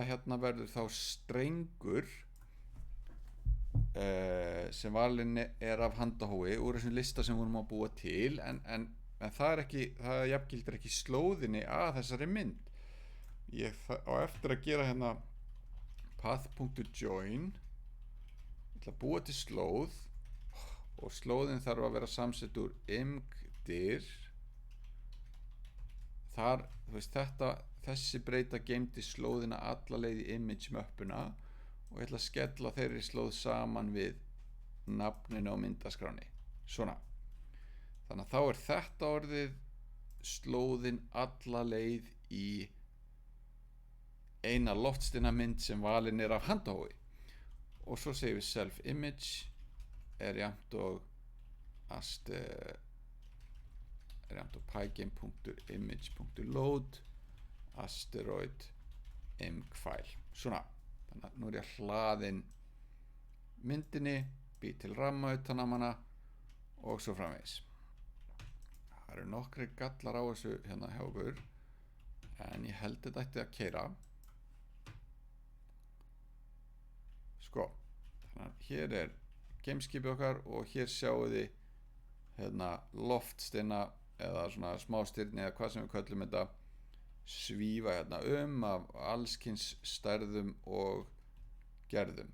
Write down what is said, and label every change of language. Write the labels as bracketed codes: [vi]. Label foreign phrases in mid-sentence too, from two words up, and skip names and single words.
[is] Hérna verður þá strengur sem valinn af handahófi úr þessum lista sem við vorum að búa til, en það jafngildir ekki slóðinni að þessari mynd. Ég á eftir að gera hérna path.join. Ég ætla að búa til slóð og slóðin þarf að vera samsett úr imgdir. Þar, þú veist, þessi breyta geymdi slóðina alla leið í image möppuna og ég ætla að skella þeirri slóð saman við nafninu á myndaskránni. Svona. Þannig að þá þetta orðið slóðin alla leið í eina loftsteina mynd sem valin af handahófi. Og svo segjum við [en] self image [is] jafnt og [en] pygame.image.load asteroid img file. [is] Svona. Þannig að nú ég hlaðin myndinni, bý til ramma utan um hana og svo framvegis. Það eru nokkri gallar á þessu hérna hjá okkur, en ég held þetta ætti að keyra. Sko, þannig að hér gameskipið okkar og hér sjáum þið hérna loftsteina eða svona smástirni eða hvað sem við köllum þetta svífa hérna af allskyns stærðum og gerðum.